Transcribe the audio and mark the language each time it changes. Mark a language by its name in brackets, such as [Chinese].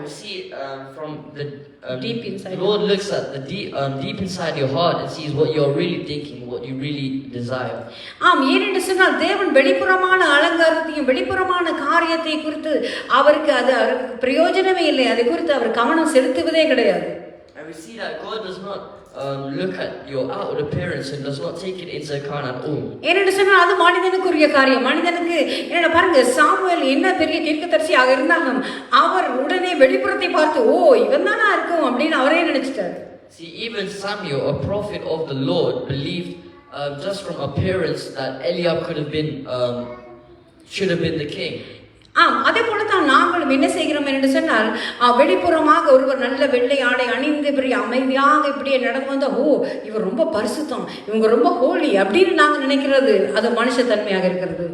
[English] We see from the deep inside. The Lord looks at the deep inside your heart and sees what you're really thinking, what you really desire. [Tamil] ஆம், ஏனென்று சொன்னால் தேவன் வெளிப்புறமான அலங்காரத்தையும் வெளிப்புறமான காரியத்தை குறித்து அவருக்கு அது பிரயோஜனமே இல்லை. அதை குறித்து அவர் கவனம் செலுத்துவதே கிடையாது. [English] And we see that God does not look at your outward appearance and does not take it into account at all. [Tamil] ஏனென்று சொன்னால் அது மனிதனுக்குரிய காரியம். மனிதனுக்கு என்ன பாருங்க, சாமுவேல் என்ன பெரிய தீர்க்கதரிசியாக இருந்தாலும் அவர் உடனே வெளிப்புறத்தை பார்த்து ஓ இவன் தானா இருக்கும் அப்படின்னு அவரே நினைச்சிட்டார். [English] See, even Samuel, a prophet of the Lord, believed just from appearance that Eliab should have been the king. [Tamil] ஆம், அதே போல தான் நாங்களும் என்ன செய்கிறோம் என்று சொன்னால் வெளிப்புறமாக ஒருவர் நல்ல வெள்ளை ஆடை அணிந்து பெரிய அமைதியாக இப்படியே நடந்து வந்தா ஓ இவர் ரொம்ப பரிசுத்தம், இவங்க ரொம்ப ஹோலி அப்படின்னு நாங்க நினைக்கிறது அது மனுஷத்தன்மையாக இருக்கிறது.